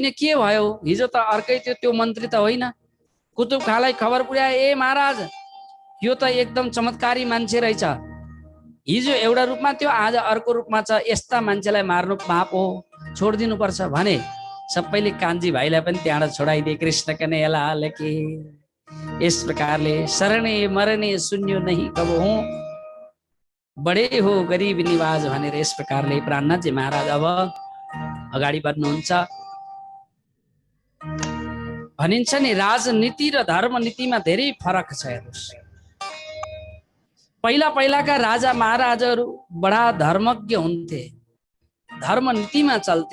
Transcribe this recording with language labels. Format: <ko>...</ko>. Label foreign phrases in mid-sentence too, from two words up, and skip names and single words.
<ne>के भयो, हिजो त अर्कै थियो, त्यो मन्त्री त होइन। कुतुब खानलाई खबर पुर्याए, ए महाराज, यो त एकदम चमत्कारी मान्छे रहेछ। हिजो एउटा रूपमा थियो, आज अर्को रूपमा छ। यस्ता मान्छेलाई मार्नु पाप हो, छोडिदिनु पर्छ भने सबैले कान्छी भाइलाई पनि त्यहाँबाट छोडाइदिए।</ne> <hi>कृष्ण कन्हैया लाल की।</hi> <ne>इस प्रकारले</ne> <hi>शरणे मरने सुन्यो नहीं कब हूँ, बडे हो गरीब निवाज</hi> <ne>भनेर यस प्रकारले प्राणनाथजी महाराज अब अगाडि बढ्नुहुन्छ। भनिन्छ नि, राजनीति र धर्मनीतिमा धेरै फरक छ। हेर्नुहोस्, पहिलाका राजा महाराजाहरू बडा धर्मज्ञ हुन्थे, धर्मनीतिमा चल्थे।</ne>